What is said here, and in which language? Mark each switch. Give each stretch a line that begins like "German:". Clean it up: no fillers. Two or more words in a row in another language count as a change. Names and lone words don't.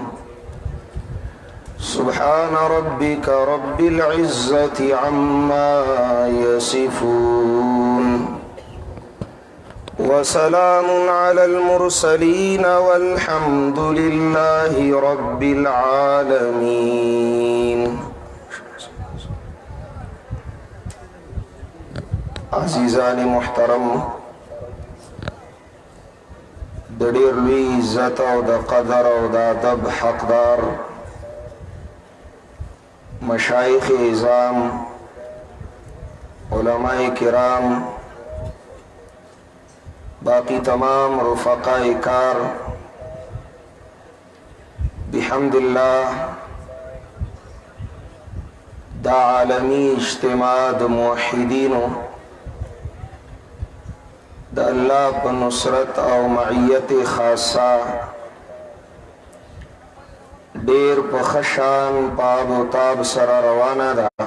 Arabic: سبحان ربك رب العزة عما يصفون وسلام على المرسلين والحمد لله رب العالمين.
Pashto: عزیزان محترم، د ډېر لوی عزت او د قدر او د ادب حقدار مشایخ اعظام، علماء کرام، باقی تمام رفقاء کار،
Arabic: بحمد اللہ
Pashto: دا عالمی اجتماع د موحدینو د الله په نصرت او معیت خاصه ډیر په خشان پاب و تاب سره روانه ده.